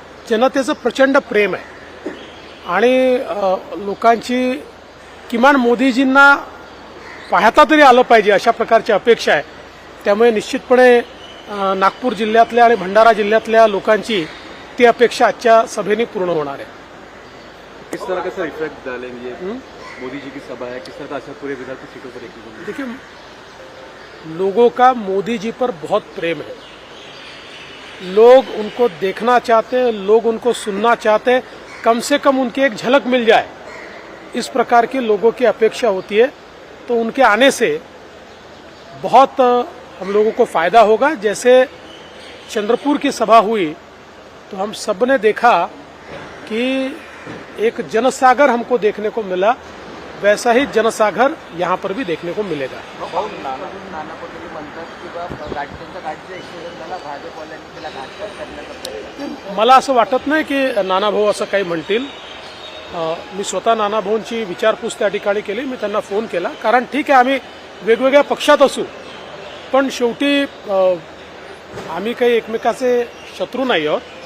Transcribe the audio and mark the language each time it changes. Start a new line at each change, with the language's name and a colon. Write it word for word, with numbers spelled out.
Marathi: जनतेचं प्रचंड प्रेम आहे आणि अ, लोकांची किमान मोदीजींना पाहता तरी आलं पाहिजे अशा प्रकारची अपेक्षा आहे. त्यामुळे निश्चितपणे अ, नागपूर जिल्ह्यातल्या आणि भंडारा जिल्ह्यातल्या लोकांची ती अपेक्षा आजच्या सभेने पूर्ण होणार आहे.
Hindi: किस तरह का सर इफेक्ट डालेंगे मोदी जी की सभा है, किस तरह का असर पूरे विदर्भ की सीटों पर देखने को मिलेगा? देखिए, लोगों का मोदी जी पर बहुत प्रेम है, लोग उनको देखना चाहते हैं, लोग उनको सुनना चाहते हैं, कम से कम उनकी एक झलक मिल जाए इस प्रकार की लोगों की अपेक्षा होती है. तो उनके आने से बहुत अ, हम लोगों को फायदा होगा. जैसे चंद्रपुर की सभा हुई तो हम सब ने देखा कि एक जनसागर हमको देखने को मिला, वैसा ही जनसागर यहाँ पर भी देखने को मिलेगा.
Marathi: भाऊ, नानाकडून नाना पटोले म्हणतात म्हणतात की बा गाडगेंचा गाडीचा एक्सिडेंट झाला, भाजपवाल्यांनी त्याला घातपात करण्याचा प्रयत्न केला. मला असं वाटत नाही की नानाभाऊ असं काही म्हणतील. अ, मी स्वतः नानाभाऊंची विचारपूस त्या ठिकाणी केली, मी त्यांना फोन केला, कारण ठीक आहे आम्ही वेगवेगळ्या पक्षात असू पण शेवटी अ, आम्ही काही एकमेकाचे शत्रू नाही आहोत.